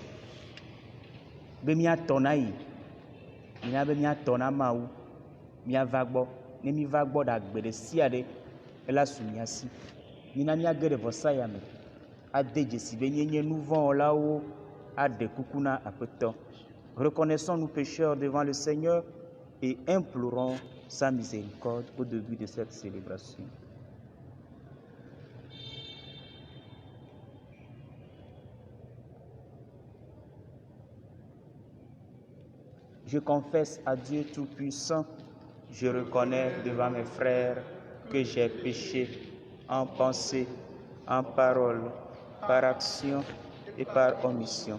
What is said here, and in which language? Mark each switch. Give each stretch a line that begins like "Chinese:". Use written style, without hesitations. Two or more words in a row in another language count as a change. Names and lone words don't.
Ewe: Be míatɔ na yi. Mina be míatɔ na Mawu. Míava gbɔ. Ne míva gbɔ ɖe agbe ɖe sia ɖe, ela su mía si. Mina míage ɖe vɔsaya me. Ade dzesi be nye nu vɔ̃ wɔlawo aɖe kuku na Aƒetɔ.
French: Reconnaissons nos pécheurs devant le Seigneur et implorons sa miséricorde au début de cette célébration. Je confesse à Dieu Tout-Puissant, je reconnais devant mes frères que j'ai péché en pensée, en parole, par action et par omission.